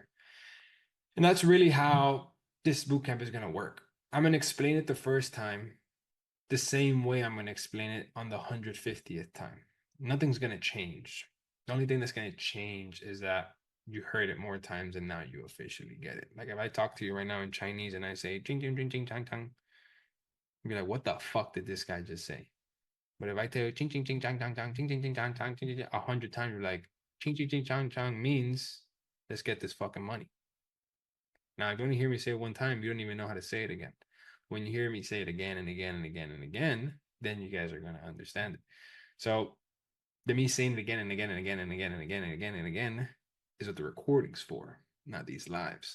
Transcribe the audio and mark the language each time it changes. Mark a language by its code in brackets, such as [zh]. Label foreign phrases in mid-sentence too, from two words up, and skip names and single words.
[en] And that's really how this bootcamp is going to work. I'm going to explain it the first time the same way I'm going to explain it on the 150th time. Nothing's going to change. The only thing that's going to change is that you heard it more times and now you officially get it. Like if I talk to you right now in Chinese and I say jing jing jing jing chang chang, you'll be like, what the fuck did this guy just say? But if I tell you ching ching ching chang chang chang ching ching ching chang chang ching ching 100 times, you're like ching ching ching chang chang means let's get this fucking money. Now, if you only hear me say it one time, you don't even know how to say it again. When you hear me say it again and again and again and again, then you guys are going to understand it. So the me saying it again and again and again and again and again and again and again is what the recording's for, not these lives.